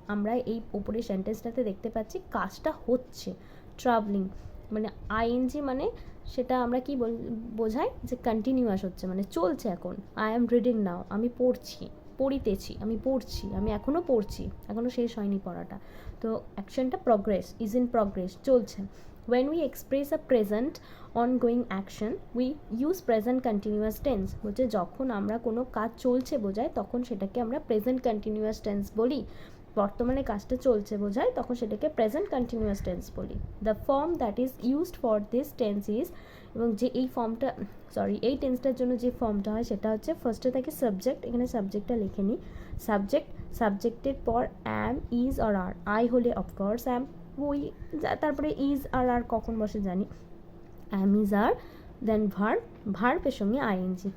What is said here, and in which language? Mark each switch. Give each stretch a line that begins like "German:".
Bangla: আমরা এই উপরের সেন্টেন্সটাতে দেখতে পাচ্ছি কাজটা হচ্ছে, ট্রাভেলিং মানে ING, মানে সেটা আমরা কি বোঝাই যে কন্টিনিউয়াস হচ্ছে, মানে চলছে এখন।
English: I am reading now,
Bangla: আমি পড়িতেছি, আমি পড়ছি, আমি এখনও পড়ছি, এখনও শেষ হয়নি পড়াটা। তো অ্যাকশনটা প্রগ্রেস, ইজ ইন প্রগ্রেস, চলছে।
English: when we express a present ongoing action we use present continuous tense।
Bangla: বলছে যখন আমরা কোনো কাজ চলছে বোঝায় তখন সেটাকে আমরা প্রেজেন্ট কন্টিনিউয়াস টেন্স বলি, বর্তমানে কাজটা চলছে বোঝায় তখন সেটাকে প্রেজেন্ট কন্টিনিউয়াস টেন্স বলি।
English: the form that is used for this tense is,
Bangla: এবং যে এই ফর্মটা এই টেন্সটার জন্য যে ফর্মটা হয় সেটা হচ্ছে ফার্স্টে থাকে সাবজেক্ট, এখানে সাবজেক্টটা লিখে নিই, সাবজেক্টের পর অ্যাম, ইজ আর আর, আই হলে অফকোর্স অ্যাম, ওই তারপরে ইজ আর কখন বসে জানি, অ্যাম ইজ আর, দেন ভার্বের সঙ্গে ING।